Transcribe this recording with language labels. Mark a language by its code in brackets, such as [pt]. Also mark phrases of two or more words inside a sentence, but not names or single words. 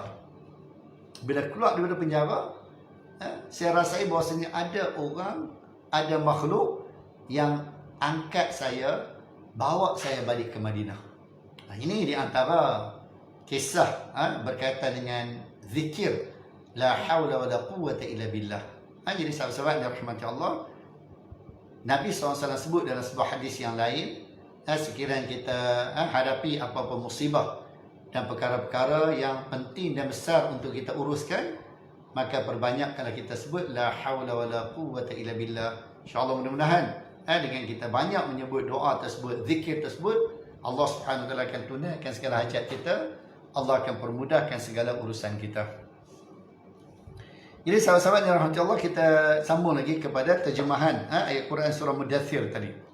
[ms] Bila keluar daripada penjara, saya rasai bahawasanya ada orang, ada makhluk yang angkat saya, bawa saya balik ke Madinah. Ini di antara kisah berkaitan dengan zikir [ar] la haula wala quwwata illa billah. [ms] Jadi sahabat-sahabat yang dirahmati Allah, Nabi SAW sebut dalam sebuah hadis yang lain, sekiranya kita hadapi apa-apa musibah dan perkara-perkara yang penting dan besar untuk kita uruskan, maka perbanyakkanlah kita sebut [ar] la haula wala quwwata illa billah. [ms] InsyaAllah mudah-mudahan dengan kita banyak menyebut doa tersebut, zikir tersebut, Allah [ar] Subhanahu Wa Taala [ms] akan tunaikan segala hajat kita. Allah akan permudahkan segala urusan kita. Jadi sahabat-sahabat yang rahmati Allah, kita sambung lagi kepada terjemahan ayat Quran surah Mudaththir tadi.